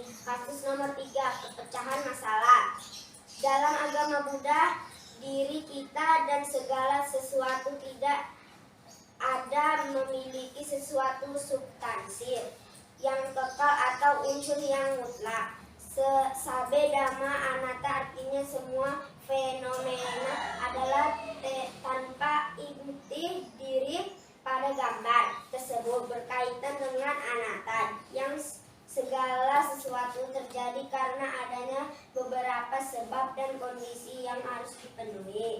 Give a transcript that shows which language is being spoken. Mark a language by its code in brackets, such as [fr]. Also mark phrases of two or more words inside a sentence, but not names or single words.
[id] Kasus nomor 3. Perpecahan masalah. Dalam agama Buddha, diri kita dan segala sesuatu tidak ada memiliki sesuatu substansi yang kekal atau unsur yang mutlak. [pi] Sabe dhamma anatta, [id] artinya semua fenomena adalah tanpa inti diri. Pada gambar tersebut berkaitan dengan anatta, yang segala sesuatu terjadi karena adanya beberapa sebab dan kondisi yang harus dipenuhi.